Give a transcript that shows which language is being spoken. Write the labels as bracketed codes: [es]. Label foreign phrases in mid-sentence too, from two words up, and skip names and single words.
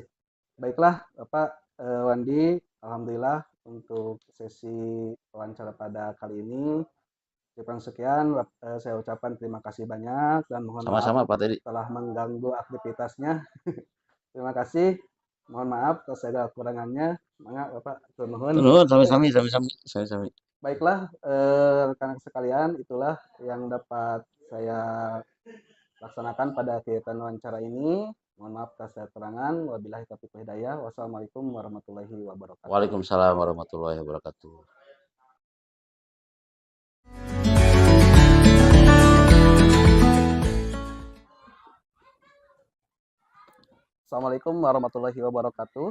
[id] Baiklah, Bapak Wandi, alhamdulillah untuk sesi wawancara pada kali ini cukup sekian. Saya ucapkan terima kasih banyak dan mohon maaf Sama-sama Pak Teddy. telah mengganggu aktivitasnya. Terima kasih. Mohon maaf atas segala kekurangannya. Semangat Bapak. [su] Tur nuhun. Nuhun, sami-sami, sami-sami, sami-sami. [id] Baiklah, rekan sekalian, itulah yang dapat saya laksanakan pada kegiatan wawancara ini. Mohon maaf atas kekurangan. [ar] وبالله التوفيق والهداية. والسلام عليكم ورحمة الله وبركاته. وعليكم السلام ورحمة الله وبركاته. السلام عليكم ورحمة الله وبركاته.